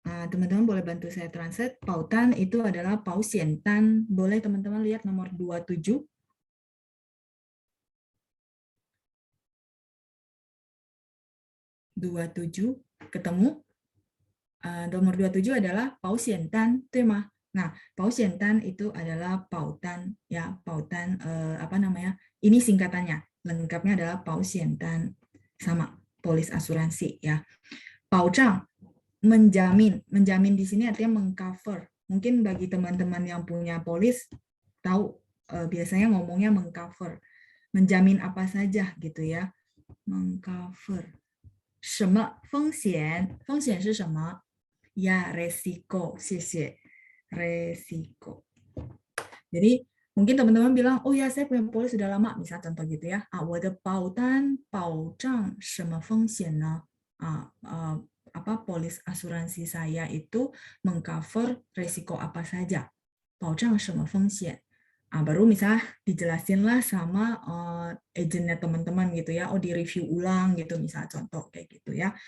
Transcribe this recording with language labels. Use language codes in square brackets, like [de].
[id] Teman-teman boleh bantu saya translate. 保单 itu adalah 保险单. Boleh teman-teman lihat nomor 27. Ketemu? Nomor 27 adalah 保险单, 对吗? Nah, 保险单 itu adalah 保单 ya, 保单 apa namanya? Ini singkatannya. Lengkapnya adalah 保险单, sama polis asuransi ya. 保障 menjamin di sini artinya mengcover. Mungkin bagi teman-teman yang punya polis tahu biasanya ngomongnya mengcover, menjamin apa saja gitu ya, mengcover. [zh] 什么风险？风险是什么？ [id] Ya, resiko. [zh] 谢谢。 [id] resiko. Jadi mungkin teman-teman bilang, oh ya saya punya polis sudah lama, misal contoh gitu ya. [zh] 我的保单保障什么风险呢？ [id] apa polis asuransi saya itu mengcover resiko apa saja, [zh] 保障什么风险. [id] Baru misalnya dijelasinlah sama agennya teman-teman gitu ya, di review ulang gitu, misal contoh kayak gitu ya.